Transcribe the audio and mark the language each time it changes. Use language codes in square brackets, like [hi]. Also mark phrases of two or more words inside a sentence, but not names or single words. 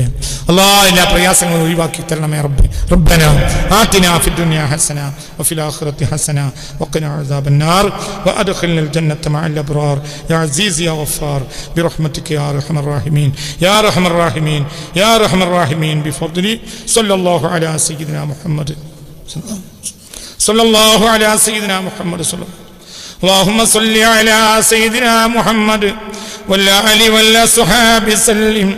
[ml] അല്ലാഹ് എല്ലാ പ്രയാസങ്ങളും ഒഴിവാക്കി തരണമേ റബ്ബേ. [ar] ربنا آتنا في الدنيا حسنة وفي الآخرة حسنة وقنا عذاب النار وأدخلنا الجنة مع الأبرار يا عزيز يا غفار برحمتك يا أرحم الراحمين يا أرحم الراحمين يا أرحم الراحمين بفضل صلى الله على سيدنا محمد صلى الله على سيدنا محمد صلى الله. اللهم صل على سيدنا محمد وعلى آله وصحبه وسلم.